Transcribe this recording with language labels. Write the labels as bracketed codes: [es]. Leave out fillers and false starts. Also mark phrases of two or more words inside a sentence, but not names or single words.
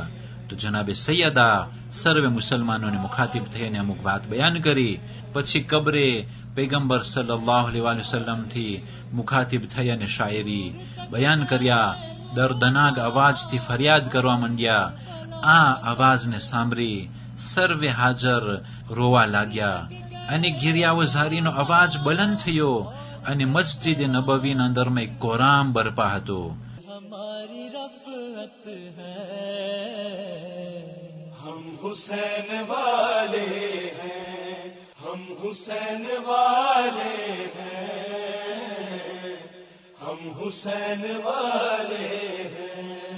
[gu] તો જનાબે સૈયદા સર્વે મુસલમાનોને મુખાતિબ થઈને અમુક વાત બયાન કરી, પછી કબરે પૈગંબર સલ્લલ્લાહુ અલૈહિ વસલ્લમથી મુખાતિબ થઈ અને શાયરી બયાન કર્યા। દર્દનાક અવાજથી ફરિયાદ કરવા માંડ્યા। આ અવાજને સાંભળી સર્વે હાજર રોવા લાગ્યા અને ગિરિયાવઝારીનો અવાજ બલંદ થયો અને મસ્જિદ નબવીના અંદરમાં એક કોરામ બરપા હતો। [ur] ہماری رفعت ہے، ہم حسین والے ہیں، ہم حسین والے ہیں، ہم حسین والے ہیں،